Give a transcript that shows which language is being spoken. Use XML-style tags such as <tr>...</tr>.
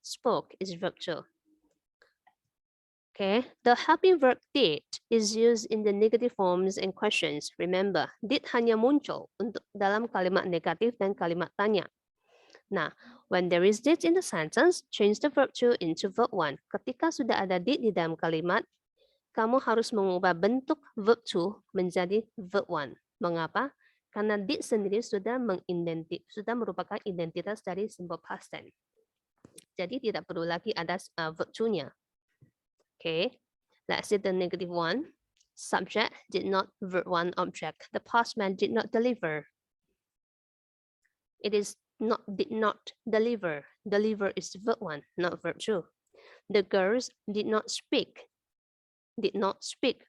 <en>Spoke is verb to. Okay, the helping verb did is used in the negative forms and questions.</en> <id>Remember, did hanya muncul untuk dalam kalimat negatif dan kalimat tanya.</id> <en>Nah, when there is did in the sentence, change the verb to into verb one.</en> <id>Ketika sudah ada did di dalam kalimat, kamu harus mengubah bentuk verb to menjadi verb one. Mengapa? Karena did sendiri sudah merupakan identitas dari simple past tense. Jadi tidak perlu lagi ada verb to-nya.</id> <en>Okay, let's see the negative one. Subject did not, verb one, object. The postman did not deliver. It is not did not deliver. Deliver is verb one, not verb two. The girls did not speak. Did not speak.</en>